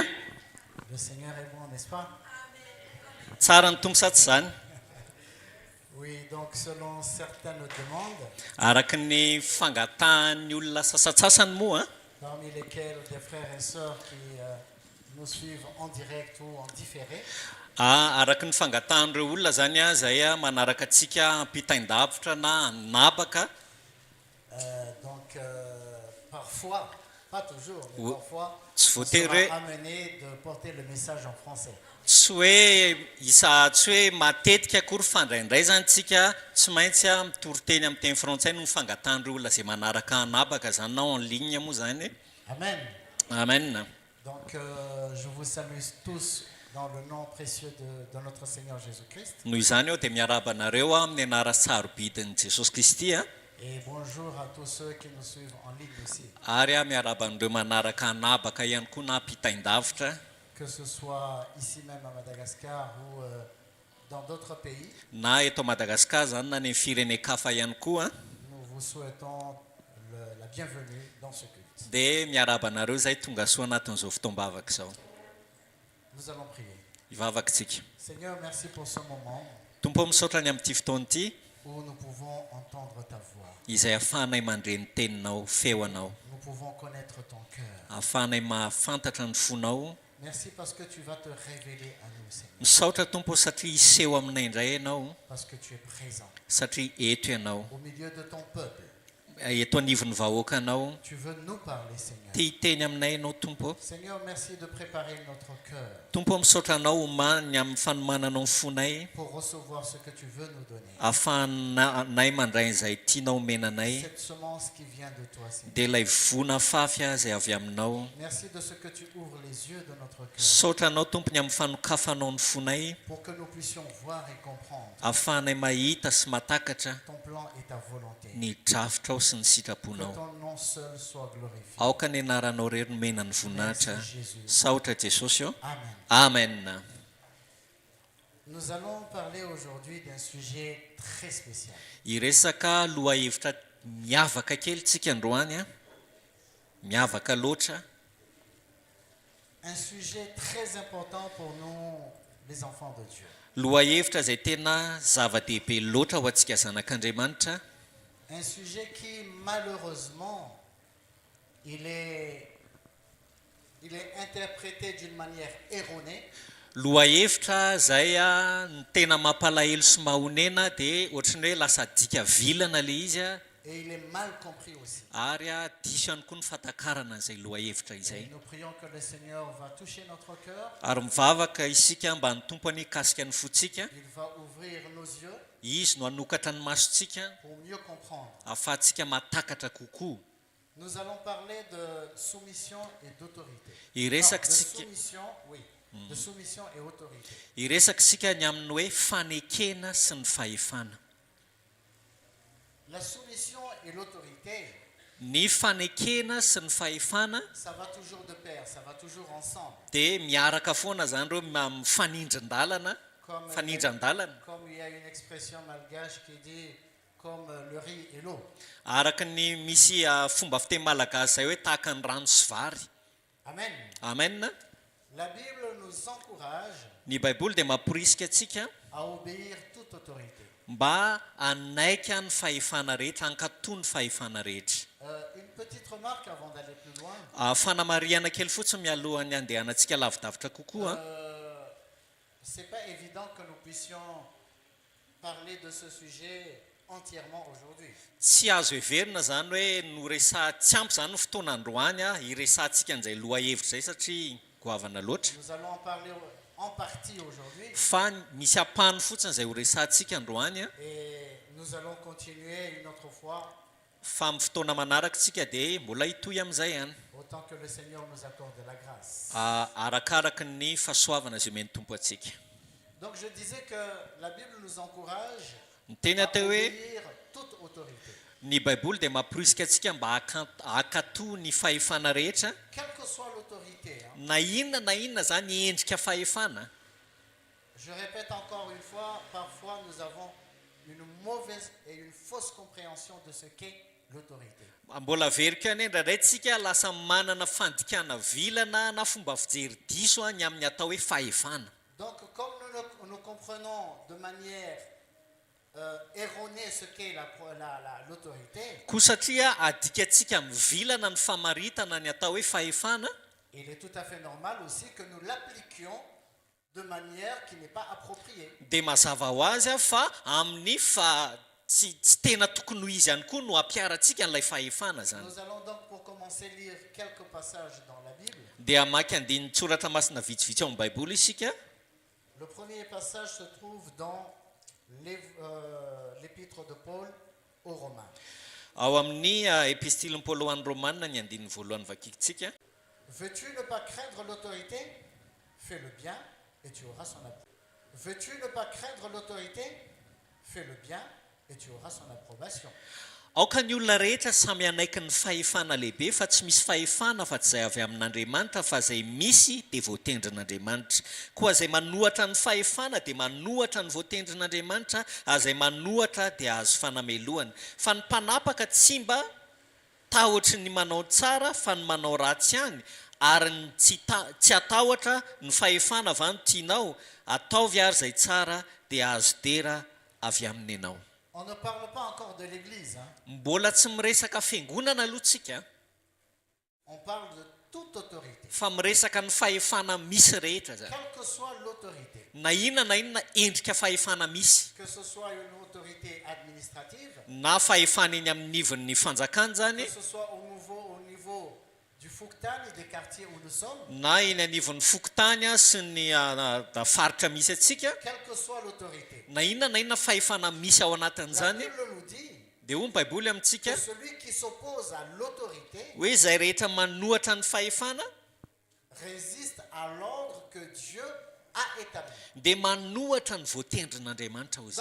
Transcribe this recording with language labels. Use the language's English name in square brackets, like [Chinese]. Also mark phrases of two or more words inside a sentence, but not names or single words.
[French] Le Seigneur est bon, n'est-ce pas? [Malagasy] Tsara ny tombosatry zany. [French] Oui, donc selon certaines demandes, [Malagasy] Araka ny fangatahan'ny olona sasatsasany moa [French] parmi lesquelles des frères et sœurs qui nous suivent en direct ou en différé, [Malagasy] araka ny fangatahan'ireo olona zany a zay a manaraka antsika ampitain-davitra na anabaka [French] donc parfois, pas toujours, mais Oui. parfois, [Malagasy] Tsy [French] on [Malagasy] voatery [French] sera amené de porter le message en français. [Malagasy] tsy hoe tsy hoe matetika akory fandraindray zany tsika tsy maintsy a mitory-teny amin'ny teny frantsay no fangatahan'ireo olona zay manaraka anabaka zany na [French] en ligne [Malagasy] moa zany. Amen. Amen. [French] Donc je vous salue tous dans le nom précieux de notre Seigneur Jésus-Christ. [Malagasy] Noho izany eo dia miarabanareo amin'ny anara tsarobidin'i Jesosy Kristy a. [French] Et bonjour à tous ceux qui nous suivent en ligne aussi. [Malagasy] Ary a miaraban'ireo manaraka anabaka ihany koa na ampitain-davitra. [French] Que ce soit ici même à Madagascar ou dans d'autres pays, [Malagasy] Na eto Madagascar zany na ny firenen-kafa ihany koa [French] nous vous souhaitons la bienvenue dans ce culte. [Malagasy] dia miarabanareo zay tonga soa anatin'izao fotoam-bavaka izao. [French] Nous allons prier. [Malagasy] Ivavakantsika. [French] Seigneur, merci pour ce moment [Malagasy] Tompo misaotra ny amin'ity fotoana ity [French] où nous pouvons entendre ta voix. [Malagasy] izay ahafahanay mandre ny teninao, feonao, [French] Nous pouvons connaître ton cœur. [Malagasy] ahafahanay mahafantatra ny fonao. [French] Merci parce que tu vas te révéler à nous, Seigneur. [Malagasy] Misaotra Tompo satria hiseho aminay indray ianao, [French] Parce que tu es présent [Malagasy] satria eto ianao, [French] au milieu de ton peuple. [Malagasy] eto anivon'ny vahoaka anao, [French] Tu veux nous parler, Seigneur. [Malagasy] tia hiteny aminay ianao Tompo. [French] Seigneur, merci de préparer notre cœur [Malagasy] Tompo misaotra anao omany amin'ny fanomananao ny fonay, [French] pour recevoir ce que tu veux nous donner. [Malagasy] ahafahanay mandray izay tianao omenanay, [French] Cette semence qui vient de toi, Seigneur. [Malagasy] dia ilay vona fafy a izay avy aminao. [French] Merci de ce que tu ouvres les yeux de notre cœur [Malagasy] Saotra anao tompony amin'ny fanokafanao ny fonay, [French] pour que nous puissions voir et comprendre [Malagasy] ahafahanay mahita sy matakatra [French] ton plan et ta volonté. [Malagasy] ny drafitrao sy ny [French] Que [Malagasy] sitraponao. [French] ton nom seul soit glorifié. [Malagasy] Aoka ny anaranao rery nomena ny voninahitra. [French] Merci Jésus. [Malagasy] Saotra Jesosy eo. Amen. Amen. [French] Nous allons parler aujourd'hui d'un sujet très spécial. [Malagasy] Iresaka lohahevitra miavaka kely tsika androany a. Miavaka loatra. [French] Un sujet très important pour nous, les enfants de Dieu. [Malagasy] Lohahevitra izay tena zava-dehibe loatra ho antsika zanak'Andriamanitra. [French] Un sujet qui, malheureusement, il est interprété d'une manière erronée. [Malagasy] Lohahevitra izay a ny tena mampalahelo sy mahonena dia ohatran'ny hoe lasa dika vilana ilay izy a, [French] Et il est mal compris aussi. [Malagasy] ary a diso ihany koa ny fatakarana izay lohahevitra [French] Et [Malagasy] izay. [French] nous prions que le Seigneur va toucher notre cœur. [Malagasy] Ary mivavaka isika mba ny tompony kasika ny fontsika, [French] Il va ouvrir nos yeux [Malagasy] izy no hanokatra ny masontsika [French] pour mieux comprendre. [Malagasy] ahafahantsika matakatra kokoa. [French] Nous allons parler de soumission et d'autorité. [Malagasy] Iresaka [French] De [Malagasy] tsika [French] soumission, oui. De soumission et autorité. [Malagasy] iresaka sika ny amin'ny hoe fanekena sy ny fahefana. [French] La soumission et l'autorité [Malagasy] ny fanekena sy ny fahefana [French] ça va toujours de pair, ça va toujours ensemble. [Malagasy] dia miaraka foana zany reo mifanindrin-dalana [French] Comme, [Malagasy] fanindran-dalana [French] comme il y a une expression malgache qui dit comme le riz et l'eau. [Malagasy] araka ny misy fomba fiteny malagasy zay hoe tahaka ny rano sy vary Amen. amen. [French] La Bible nous encourage [Malagasy] Ny baiboly dia mamporisika atsika [French] à obéir toute autorité. [Malagasy] mba anaika ny fahefana rehetra ankatoa ny fahefana rehetra. [French] Une petite remarque avant d'aller plus loin. [Malagasy] Fanamariana kely fotsiny mialohan'ny andehanantsika lavidavitra kokoa. [French] C'est pas évident que nous puissions parler de ce sujet entièrement aujourd'hui. [Malagasy] Tsy azo heverina zany hoe no resatsy ampy zany no fotoana androany iresantsika an'izay loha hevitra zay satria goavana loatra. [French] Nous allons en parler en partie aujourd'hui. [Malagasy] Fa misy apahany fotsiny izay ho resantsika androany [French] Et nous allons continuer une autre fois [Malagasy] fa amin'ny fotoana manaraka tsika dia mbola hitohy amin'izay ihany [French] autant que le Seigneur nous accorde de la grâce. [Malagasy] arakaraka ny fahasoavana izay omeny tompo atsika. [French] Donc je disais que la Bible nous encourage [Malagasy] Ny teny [French] à [Malagasy] atao hoe [French] obéir toute autorité. [Malagasy] ny baiboly dia mamporisika atsika mba hakatoa ny fahefana rehetra [French] Quelle que soit l'autorité. [Malagasy] na inona zany endrika fahefana. [French] Je répète encore une fois, parfois nous avons une mauvaise et une fausse compréhension de ce qu'est l'autorité. [Malagasy] Mbola verika any indraindray tsika lasa manana fandikana vilana na fomba fijery diso ny amin'ny atao hoe fahefana. [French] Donc comme nous comprenons de manière erronée ce qu'est l'autorité, [Malagasy] Koa satria adikatsika mivilana ny famaritana ny atao hoe fahefana, [French] il est tout à fait normal aussi que nous l'appliquions de manière qui n'est pas appropriée. [Malagasy] dia mazava ho azy fa amin'ny tsy tena tokony ho izy ihany koa no ampiaratsika n'ilay fahefana zany. [French] Nous allons donc pour commencer lire quelques passages dans la Bible. [Malagasy] Dia amaky andiny tsoratra masina vitsivitsy ao amin'ny baiboly isika. [French] Le premier passage se trouve dans l'épître de Paul aux Romains. [Malagasy] Ao amin'ny epistiliny Paoly ho an'ny Romanina ny andininy voalohany vakikitsika. [French] Veux-tu ne pas craindre l'autorité? Fais le bien et tu auras son approbation. Veux-tu ne pas craindre l'autorité? Fais le bien et tu auras son approbation. [Malagasy] Aoka ny olona rehetra samy anaiky ny fahefana lehibe fa tsy misy fahefana fa tsy izay avy amin'Andriamanitra fa izay misy dia voatendrin'Andriamanitra. Koa izay manohatra ny fahefana dia manohatra ny voatendrin'Andriamanitra, izay manohatra dia azo fanamelohana. Fa ny mpanapaka tsy mba tahotra ny manao tsara fa ny manao ratsy ihany, ary ny tsy atahotra ny fahefana avy any tianao, ataovy ary izay tsara dia azo dera avy aminy ianao. [French] On ne parle pas encore de l'Église. [Malagasy] Mbola tsy miresaka fiangonana aloha tsika, [French] On parle de toute autorité. [Malagasy] fa miresaka ny fahefana misy rehetra zany. [French] Quelle que soit l'autorité. [Malagasy] Na inona endrika fahefana misy, [French] Que ce soit une autorité administrative. [Malagasy] na fahefana eny amin'ny nivon'ny fanjakana zany, [French] Que ce soit au niveau du Fouktani, des quartiers où nous sommes. [Malagasy] na eny anivon'ny fokotany sy ny faritra misy atsika, [French] Quelle que soit l'autorité. [Malagasy] na inona fahefana misy ao [French] La [Malagasy] anatin'izany, [French] Bible nous dit [Malagasy] dia hoy ny baiboly amintsika [French] que celui qui s'oppose à l'autorité [Malagasy] hoe izay rehetra manohatra ny fahefana [French] résiste à l'ordre que Dieu a établi. [Malagasy] dia manohatra ny voatendrin'Andriamanitra hozy